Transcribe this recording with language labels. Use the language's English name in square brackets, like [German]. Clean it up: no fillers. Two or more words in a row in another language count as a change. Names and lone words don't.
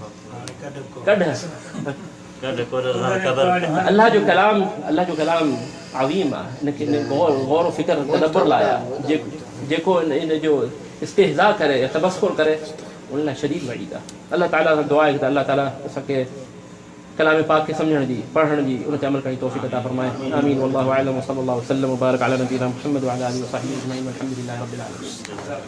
[Sindhi] अल्लाह जो कलाम अज़ीम आहे। इनखे गौर फ़िक्र तदब्बुर लाइ आहे। जेको इन जो इस्तिहज़ा करे या तबस्सुर करे उन लाइ शदीद वईद आहे। अल्लाह ताला सां दुआ आहे त अल्लाह ताला असांखे कलाम पाक खे सम्झण जी, पढ़ण जी, उन ते अमल करण जी तौफ़ीक़ अता फरमाए। आमीन। [Arabic] والله أعلم وصلى الله وسلم وبارك على نبينا محمد وعلى آله وصحبه أجمعين والحمد لله رب العالمين.